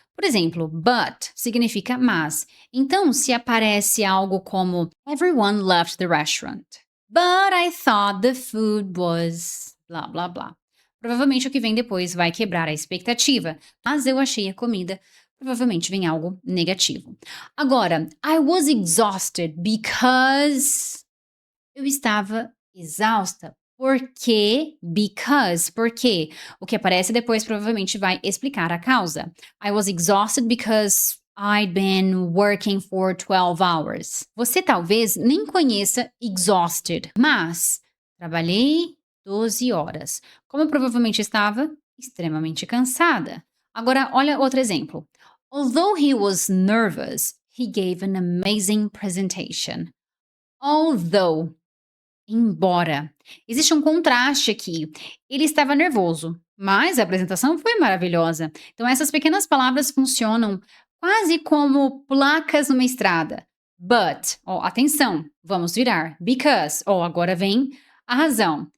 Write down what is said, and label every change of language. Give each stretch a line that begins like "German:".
Portuguese: Por exemplo, but significa mas. Então, se aparece algo como
English: Everyone left the restaurant, but I thought the food was
Portuguese: blá blá blá. Provavelmente o que vem depois vai quebrar a expectativa, mas eu achei a comida. Provavelmente vem algo negativo. Agora,
English: I was exhausted because
Portuguese: eu estava exausta. Por quê? Because. Por quê? O que aparece depois provavelmente vai explicar a causa.
English: I was exhausted because I'd been working for 12 hours.
Portuguese: Você talvez nem conheça exhausted, mas trabalhei 12 horas. Como provavelmente estava? Extremamente cansada. Agora, olha outro exemplo.
English: Although he was nervous, he gave an amazing presentation.
Portuguese: Although, embora. Existe um contraste aqui. Ele estava nervoso, mas a apresentação foi maravilhosa. Então, essas pequenas palavras funcionam quase como placas numa estrada. But, ó, atenção, vamos virar. Because, ó, agora vem a razão.